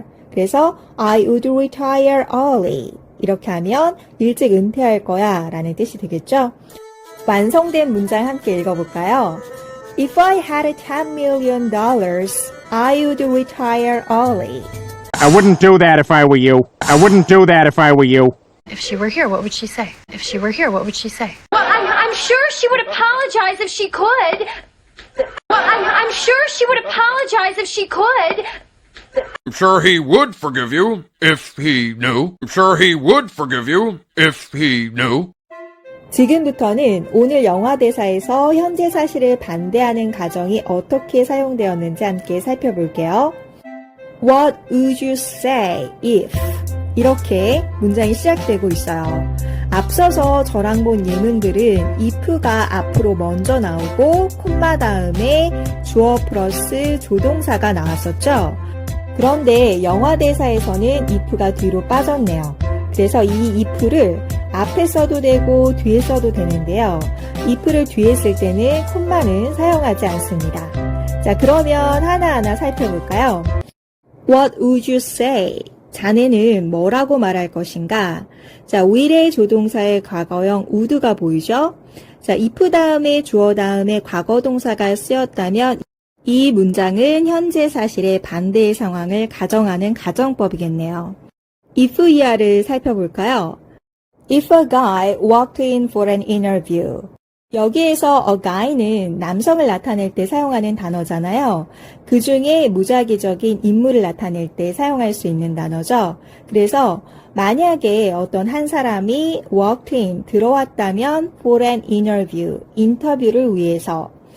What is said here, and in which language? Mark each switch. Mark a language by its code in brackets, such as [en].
[ko] 그래서 [en] I would retire early. [ko] 이렇게 하면 일찍 은퇴할 거야 라는 뜻이 되겠죠. 완성된 문장 함께 읽어볼까요? [en] If I had $10 million, I would retire early. I wouldn't do that if I were you. I wouldn't do that if I were you. If she were here, what would she say? If she were here, what would she say? Well, I'm sure she would apologize if she could. Well, I'm sure she would apologize if she could. I'm sure he would forgive you if he knew. I'm sure he would forgive you if he knew. [ko] 지금부터는 오늘 영화 대사에서 현재 사실을 반대하는 가정이 어떻게 사용되었는지 함께 살펴볼게요. [en] What would you say if? [ko] 이렇게 문장이 시작되고 있어요. 앞서서 저랑 본 예문들은 if가 앞으로 먼저 나오고 콤마 다음에 주어 플러스 조동사가 나왔었죠. 그런데 영화 대사에서는 if가 뒤로 빠졌네요. 그래서 이 if를 앞에 써도 되고 뒤에 써도 되는데요. if를 뒤에 쓸 때는 콤마는 사용하지 않습니다. 자, 그러면 하나하나 살펴볼까요? [en] What would you say? [ko] 자네는 뭐라고 말할 것인가? 자, will의 조동사의 과거형 would가 보이죠? 자, if 다음에 주어 다음에 과거 동사가 쓰였다면 이 문장은 현재 사실의 반대의 상황을 가정하는 가정법이겠네요. if 이하를 살펴볼까요? [en] If a guy walked in for an interview. [ko] 여기에서 a guy는 남성을 나타낼 때 사용하는 단어잖아요. 그 중에 무작위적인 인물을 나타낼 때 사용할 수 있는 단어죠. 그래서 만약에 어떤 한 사람이 [en] walked in, [ko] 들어왔다면 [en] for an interview, [ko] 인터뷰를 위해서.